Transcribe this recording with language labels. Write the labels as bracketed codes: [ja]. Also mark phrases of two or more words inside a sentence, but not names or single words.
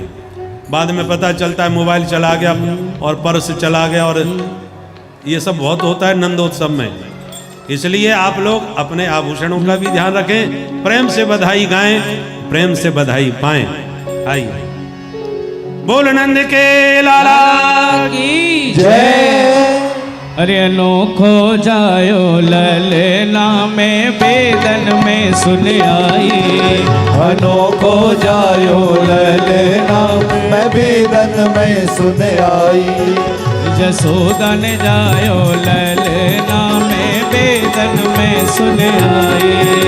[hi] बाद में पता चलता है मोबाइल चला गया और पर्स चला गया, और ये सब बहुत होता है नंदोत्सव में। इसलिए आप लोग अपने आभूषणों का भी ध्यान रखें। प्रेम से बधाई गाएं, प्रेम से बधाई पाएं। आइए बोल नंद के लाला की जय। [bra] अरे अनोखो जायो ललना में वेदन में सुन आई। अनोखो जायो ललना मैं वेदन में सुन आई। जसोदन जायो ललना में वेदन में सुन आई।